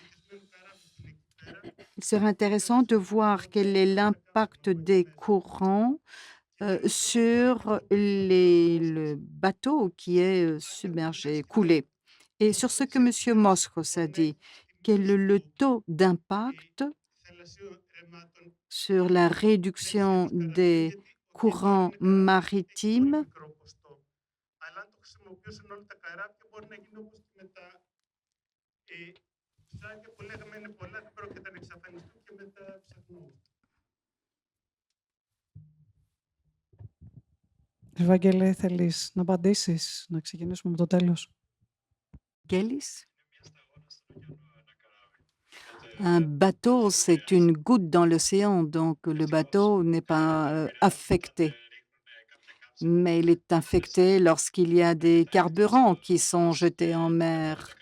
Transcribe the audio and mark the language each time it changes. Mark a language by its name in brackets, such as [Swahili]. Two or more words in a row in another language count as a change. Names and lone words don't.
[French] Il serait intéressant de voir quel est l'impact des courants, sur le bateau qui est, submergé, coulé. Et sur ce que monsieur Moskos a dit, quel est le taux d'impact sur la réduction des courants maritimes? [Greek] Ευαγγέλη, θέλεις να απαντήσεις, να ξεκινήσουμε με το τέλος? Gélis? [French] Un bateau, c'est une goutte dans l'océan, donc le bateau n'est pas, affecté. Mais il est infecté lorsqu'il y a des carburants qui sont jetés en mer.